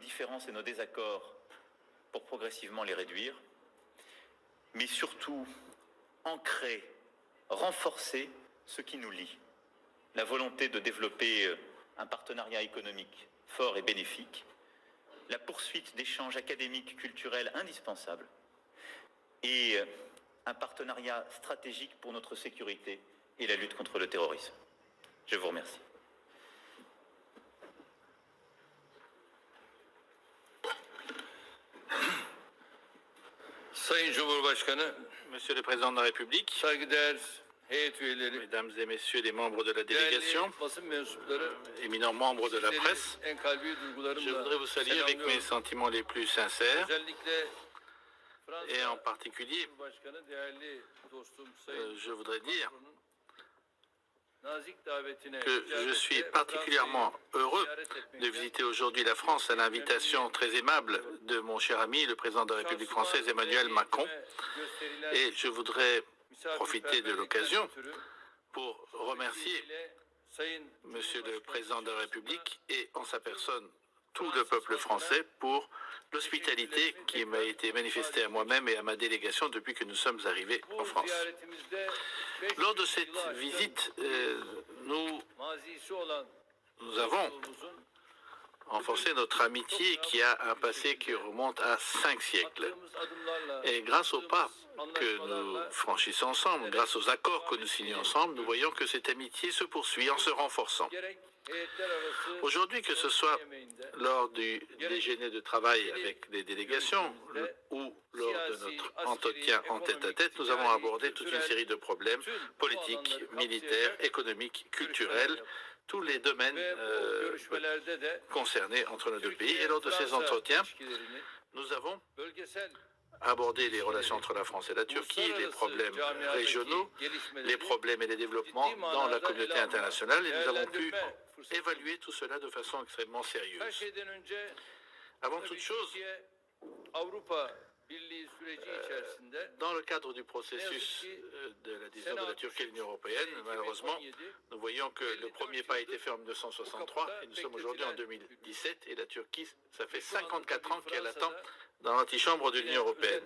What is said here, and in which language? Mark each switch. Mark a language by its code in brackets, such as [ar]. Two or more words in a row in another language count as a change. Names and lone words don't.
[fr] différences et nos désaccords pour progressivement les réduire, mais surtout ancrer, renforcer ce qui nous lie, la volonté de développer un partenariat économique fort et bénéfique, la poursuite d'échanges académiques culturels indispensables et un partenariat stratégique pour notre sécurité et la lutte contre le terrorisme. Je vous remercie. [tr] Sayın Cumhurbaşkanı, [fr] Monsieur le Président de la République, [tr] saygıdeğer heyet üyeleri, [fr] Mesdames et Messieurs les membres de la délégation, [tr] değerli basın mensupları, [fr] éminents membres de la [tr] sizleri [fr] presse, [tr] en kalbi [fr] je [tr] duygularımla [fr] voudrais vous saluer avec mes [tr] selamlıyorum. [fr] sentiments les plus sincères [tr] Özellikle [fr] et en [tr] Fransa [fr] particulier, [tr] Cumhurbaşkanı değerli dostum Sayın [fr] je voudrais dire [tr] Macron'un nazik davetine [fr] que je [tr] icabette [fr] suis [tr] Fransa'yı [fr] particulièrement heureux [tr] ziyaret [fr] de [tr] etmekten [fr] visiter aujourd'hui la France à l'invitation très aimable de mon cher ami, le président de la République française Emmanuel Macron. [tr] gösterilen [fr] Et je voudrais profiter de [tr] misafirperverlikten [fr] l'occasion [tr] ötürü [fr] pour remercier [tr] Türkiye Sayın [fr] Monsieur le [tr] Cumhurbaşkanı [fr] Président de la [tr] şahsında [fr] République et en sa personne tout le peuple français pour l'hospitalité qui m'a été manifestée à moi-même et à ma délégation depuis que nous sommes arrivés en [tr] bu [fr] France. [tr] ziyaretimizde [fr] Lors de [tr] 500 [fr] cette [tr] yılı aşkın [fr] visite, [tr] mazisi olan [fr] nous avons [tr] dostluğumuzun [fr] renforcé notre amitié qui a un passé qui remonte à 5 siècles. [tr] attığımız adımlarla, [fr] Et grâce aux pas que nous [tr] anlaşmalarla [fr] franchissons ensemble, grâce aux accords que nous signons ensemble, nous voyons que cette amitié se poursuit en se renforçant. [tr] gerek heyetler arası [fr] Aujourd'hui, que ce soit [tr] yemeğinde, [fr] lors du déjeuner de travail avec les délégations ou lors de notre entretien en tête-à-tête, nous avons abordé toute une série de problèmes politiques, militaires, économiques, culturels, tous les domaines [tr] ve bu görüşmelerde de [fr] concernés entre nos deux pays. Et lors de ces [tr] Türkiye-Fransa [fr] entretiens, [tr] ilişkilerini [fr] nous avons [tr] bölgesel [fr] abordé les relations entre la France et la Turquie, les [tr] uluslararası [fr] problèmes [tr] camiadaki [fr] régionaux, [tr] gelişmeleri [fr] les problèmes et les développements dans la communauté internationale, et nous avons pu [tr] değerlendirme fırsatı. [fr] évaluer tout cela de façon extrêmement [tr] Her [fr] sérieuse. [tr] şeyden önce [fr] Avant [tr] tabii [fr] toute chose, [tr] Türkiye Avrupa Birliği süreci içerisinde [fr] dans le cadre du processus de l'adhésion de la Turquie à l'Union européenne, malheureusement, nous voyons que le premier pas a été fait en 1963 et nous sommes aujourd'hui en 2017 et la Turquie, ça fait 54 ans qu'elle attend dans l'antichambre de l'Union européenne.